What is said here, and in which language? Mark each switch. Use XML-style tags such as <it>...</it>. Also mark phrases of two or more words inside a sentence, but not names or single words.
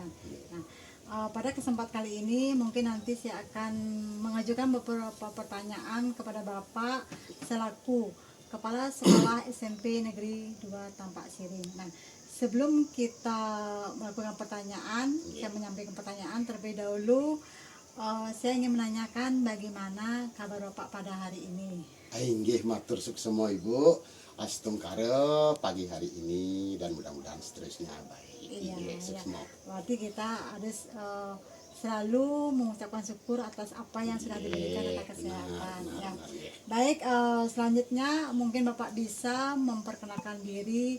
<id>Nah, pada kesempatan kali ini mungkin nanti saya akan mengajukan beberapa pertanyaan kepada Bapak selaku Kepala Sekolah SMP Negeri 2 Tampak Siring. Nah, sebelum kita melakukan pertanyaan, saya menyampaikan pertanyaan terlebih dahulu. Saya ingin menanyakan bagaimana kabar Bapak pada hari ini.</id> <ban>Inggih matur</ban> <id>semua Ibu. Astung kare pagi hari ini dan mudah-mudahan seterusnya baik. Iya. Semua. Berarti kita harus selalu mengucapkan syukur atas apa yang sudah diberikan tentang kesehatan. Ya. Baik, selanjutnya mungkin Bapak bisa memperkenalkan diri.</id>